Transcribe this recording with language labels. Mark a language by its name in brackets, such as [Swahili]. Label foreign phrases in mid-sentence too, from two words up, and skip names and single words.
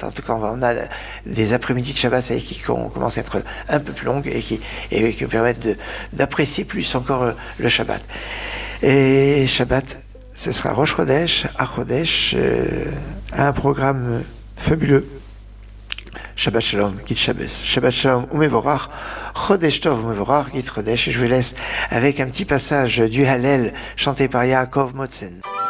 [French] En tout cas, on a des après-midi de Shabbat qui commencent à être un peu plus longues et qui permettent d'apprécier plus encore le Shabbat. Et Shabbat, ce sera Rosh Chodesh, à Chodesh, un programme fabuleux. [Hebrew] שבת שלום, [Yiddish] גוט שבת. [Hebrew] שבת שלום, ומבורך, חודש טוב, ומבורך, [Yiddish] גוט חודש. [French] Et je vous laisse avec un petit passage du Hallel chanté par Yaakov Motzen.